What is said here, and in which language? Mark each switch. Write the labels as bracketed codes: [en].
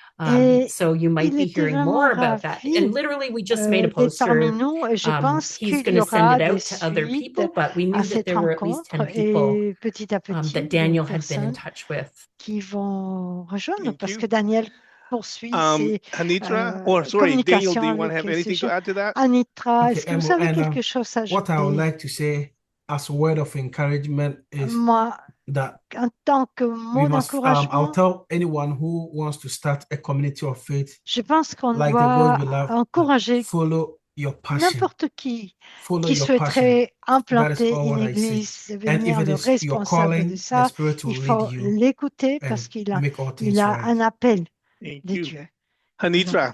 [en] So you might be hearing more about that. And literally, we just made a poster. He's going to send it out to other people, but we knew that there were at least 10 people that Daniel had been in touch with. [fr] Qui vont rejoindre parce que Daniel [en] Anitra, Daniel, do you want to have anything to add to that? [fr] Anitra, est-ce que vous avez quelque chose à ajouter? [en] What I would like to say as a word of encouragement is that [fr] en tant que mot d'encouragement, [en] I'll tell anyone who wants to start a community of faith, [fr] je pense qu'on doit encourager n'importe qui souhaiterait implanter une église, devenir le responsable de ça. Il faut l'écouter parce qu'il a un appel de Dieu. Anitra,